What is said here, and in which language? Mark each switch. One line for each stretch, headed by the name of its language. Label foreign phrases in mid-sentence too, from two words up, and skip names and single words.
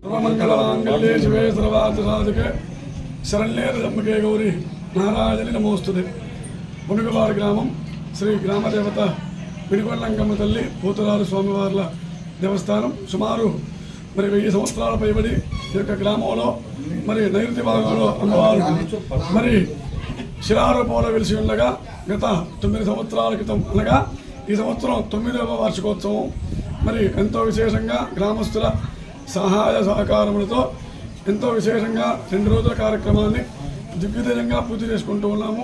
Sanskrit: सर्वमंगलमांगल्ये शिवे सर्वार्थसाधके शरण्ये त्र्यंबके गौरी नारायणी नमोस्तुते।
Telugu: పునుగవాడ గ్రామం శ్రీ గ్రామదేవత विनुगొండంగమ్మ తల్లి పోతురారు స్వామివార్ల దేవస్థానం సుమారు 1000 సంవత్సరాల పైబడి ఈ యొక్క గ్రామంలో నైరుతి భాగంలో అమ్మవారు శిలారూపంలో వెలిసి ఉండగా గత 9 సంవత్సరాల క్రితం అనగా ఈ సంవత్సరం 9వ వార్షికోత్సవం ఎంతో విశేషంగా గ్రామస్తుల సహాయ సహకారములతో ఎంతో విశేషంగా 2 రోజుల కార్యక్రమాన్ని దిగ్విజయంగా పూర్తి చేసుకుంటూ ఉన్నాము।